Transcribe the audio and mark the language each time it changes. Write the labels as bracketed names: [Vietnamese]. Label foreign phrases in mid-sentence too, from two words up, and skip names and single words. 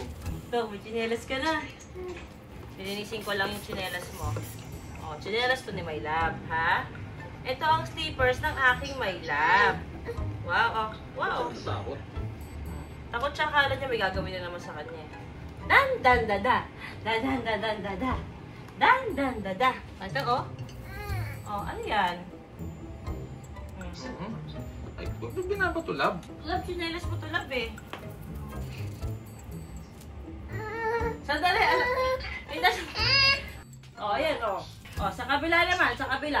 [Filipino] Ito, may tsinelas ka na. Nilinisin ko lang yung tsinelas mo. Oh, tsinelas to ni My Love, ha? Ito ang slippers ng aking My Love. Wow, oh. Wow. Takot. Takot siya, akala niya may gagawin na naman sa kanya. Dan, dan, da, da. Dan, dan, da, dan, da, da. Dan, dan, da, da. Ito, oh. Oh, ano yan? Ay, ba't binabato, Lab? Love, tsinelas mo to, Love, eh. Sandali, ano? Ay, oh, ayan, oh. Oh, sa kabila naman, sa kabila.